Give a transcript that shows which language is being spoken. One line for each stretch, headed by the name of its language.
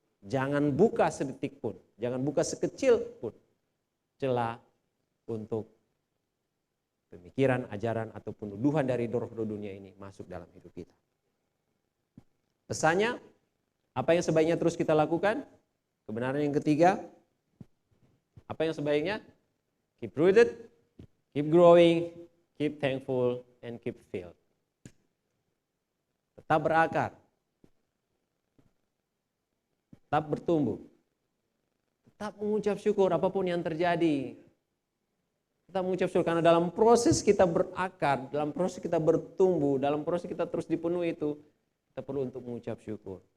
Indonesian: Jangan buka sedetik pun, jangan buka sekecil pun celah untuk pemikiran, ajaran, atau penuduhan dari roh-roh dunia ini masuk dalam hidup kita. Pesannya, apa yang sebaiknya terus kita lakukan? Kebenaran yang ketiga, apa yang sebaiknya?
English: Keep rooted, keep growing, keep thankful, and keep filled.
Indonesian: Tetap berakar, tetap bertumbuh, tetap mengucap syukur apapun yang terjadi. Kita mengucap syukur karena dalam proses kita berakar, dalam proses kita bertumbuh, dalam proses kita terus dipenuhi itu, kita perlu untuk mengucap syukur.